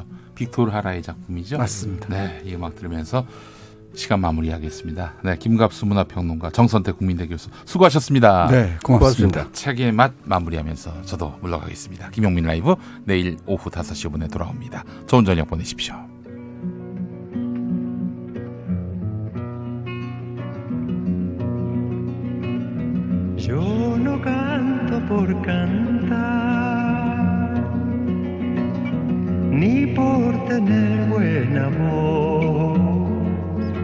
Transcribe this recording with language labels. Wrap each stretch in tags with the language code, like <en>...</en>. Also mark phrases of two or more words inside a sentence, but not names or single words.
<ko>빅토르 하라의 작품이죠. 맞습니다. 네, 이 음악 들으면서 시간 마무리하겠습니다. 네, 김갑수 문화평론가, 정선태 국민대 교수 수고하셨습니다. 네, 고맙습니다. 책의 맛 마무리하면서 저도 물러가겠습니다. 김용민 라이브 내일 오후 5시 5분에 돌아옵니다. 좋은 저녁 보내십시오.</ko> <es>Yo no canto por cantar, ni por tener buena voz.</es>